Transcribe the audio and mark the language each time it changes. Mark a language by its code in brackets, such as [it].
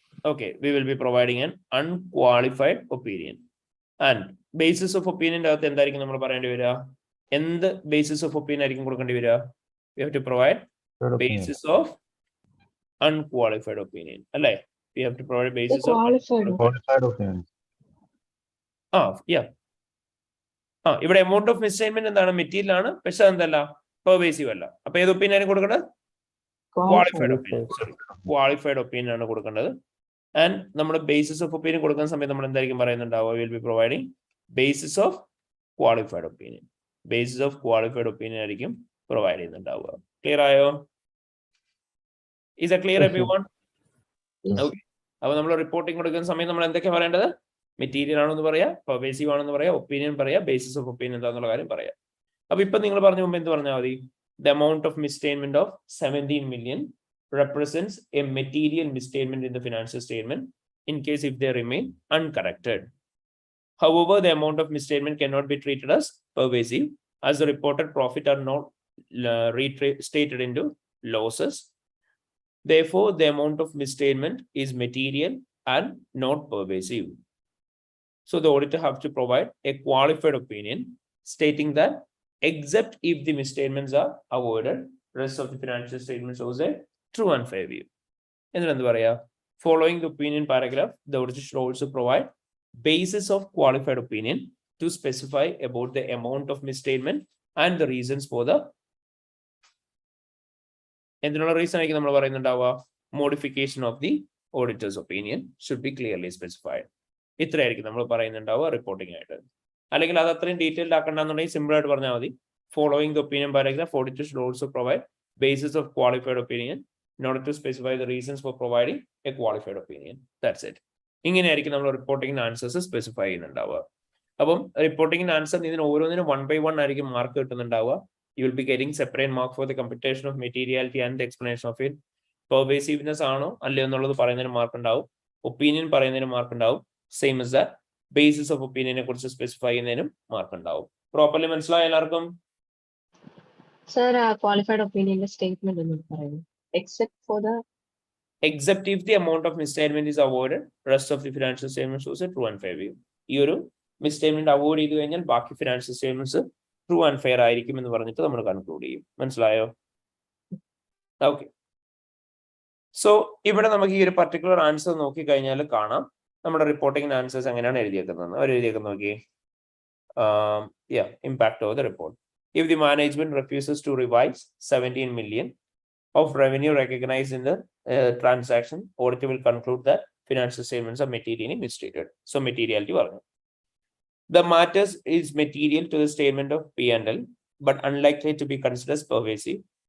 [en] Okay, we will be providing an unqualified opinion. And basis of opinion [ml] അകത്ത് എന്തായിരിക്കും നമ്മൾ പറയേണ്ടി വരിക? എന്ത് basis of opinion ആയിരിക്കും കൊടുക്കേണ്ടി വരിക? [en] We have to provide basis of unqualified opinion. [ml] അല്ലേ? [en] We have to provide basis of qualified opinion. Yeah. [ml] ഇവിടെ എമൗണ്ട് ഓഫ് മിസ്റ്റേറ്റ്മെന്റ് എന്താണ്? മെറ്റീരിയൽ ആണ്, പക്ഷെ എന്തല്ല? പെർവേസീവ് അല്ല. അപ്പൊ ഏത് ഒപ്പീനിയൻ ആണ് കൊടുക്കേണ്ടത്? Qualified opinion. ക്വാളിഫൈഡ് ഒപ്പീനിയൻ ആണ് കൊടുക്കേണ്ടത്. ആൻഡ് നമ്മുടെ ബേസിസ് ഓഫ് ഒപ്പീനിയൻ കൊടുക്കുന്ന സമയത്ത് നമ്മൾ എന്തായിരിക്കും പറയുന്നുണ്ടാവുക? [en] Will be providing basis of qualified opinion. [ml] Basis of qualified opinion ആയിരിക്കും പ്രൊവൈഡ് ചെയ്യുന്നുണ്ടാവുക. ക്ലിയർ ആയോ? [en] Is a clear everyone? [ml] Okay. അപ്പൊ നമ്മൾ റിപ്പോർട്ടിംഗ് കൊടുക്കുന്ന സമയത്ത് നമ്മൾ എന്തൊക്കെ പറയേണ്ടത്? മെറ്റീരിയൽ ആണോ എന്ന് പറയാം, പെർവേസീവ് ആണെന്ന് പറയാം, ഒപ്പീനിയൻ പറയാം, ബേസിസ് ഓഫ് ഒപ്പീനിയൻ എന്താന്നുള്ള കാര്യം പറയാം. അപ്പൊ ഇപ്പൊ നിങ്ങൾ പറഞ്ഞ മുമ്പ് എന്ത് പറഞ്ഞാൽ മതി? [en] The amount of misstatement of 17 million represents a material misstatement in the financial statement in case if they remain uncorrected. However, the amount of misstatement cannot be treated as pervasive as the reported profit are not restated into losses. Therefore, the amount of misstatement is material and not pervasive. So the auditor have to provide a qualified opinion stating that except if the misstatements are avoided, rest of the financial statement shows a true and fair view. Following the opinion paragraph, the auditor should also provide basis of qualified opinion to specify about the amount of misstatement and the reasons for the reason modification of the auditor's opinion should be clearly specified. [ml] ഇത്രയായിരിക്കും നമ്മൾ പറയുന്നുണ്ടാവുക reporting ആയിട്ട്. അല്ലെങ്കിൽ അത് അത്രയും detailed ആക്കണ്ടെന്നുണ്ടെങ്കിൽ simple ആയിട്ട് പറഞ്ഞാൽ മതി. [en] Following the opinion paragraph, auditor should also provide basis of qualified opinion in order to specify the reasons for providing a qualified opinion. That's it. [ml] ഇങ്ങനെയായിരിക്കും നമ്മൾ റിപ്പോർട്ടിംഗിന് ആൻസേഴ്സ് സ്പെസിഫൈ ചെയ്യുന്നുണ്ടാവുക. അപ്പം റിപ്പോർട്ടിംഗിന് ആൻസർ ഇതിന് ഓരോന്നിനും 1 by 1 ആയിരിക്കും mark കിട്ടുന്നുണ്ടാവുക. [en] You will be getting separate mark for the computation of materiality and the explanation of it. [ml] Pervasiveness ആണോ അല്ലയോ എന്നുള്ളത് പറയുന്നതിന് മാർക്ക് ഉണ്ടാവും. ഒപ്പീനിയൻ പറയുന്നതിന് മാർക്ക് ഉണ്ടാവും. Same [en] as that [ml] basis of opinion കുറിച്ച് സ്പെസിഫൈ ചെയ്യുന്നതിനും മാർക്ക് ഉണ്ടാവും. പ്രോപ്പർലി മനസ്സിലായോ എല്ലാവർക്കും? സർ, ക്വാളിഫൈഡ് ഒപ്പീനിയന്റെ സ്റ്റേറ്റ്മെന്റ് എന്ന് പറയുന്നത് [en] except if the amount of misstatement is avoided, rest of the financial statements shows a true and fair view. [ml] ഈ ഒരു മിസ്സ്റ്റേറ്റ്മെന്റ് avoid ചെയ്തു കഴിഞ്ഞാൽ ബാക്കി financial statements true and fair ആയിരിക്കും എന്ന് പറഞ്ഞിട്ട് നമ്മൾ കൺക്ലൂഡ് ചെയ്യും. മനസ്സിലായോ? ഓക്കെ. സോ ഇവിടെ നമുക്ക് ഈ ഒരു പർട്ടിക്കുലർ ആൻസർ നോക്കി കഴിഞ്ഞാൽ കാണാം നമ്മുടെ റിപ്പോർട്ടിംഗ് ആൻസേഴ്സ് എങ്ങനെയാണ് എഴുതിയേക്കുന്നത്. അവർ എഴുതിയേക്കുന്നത് നോക്കി. [en] impact over the report. If the management refuses to revise 17 million of revenue recognized in the transaction, auditor will conclude that financial statements are materially misstated. So materiality. The matters is material to the statement of P&L, but unlikely to be considered as pervasive.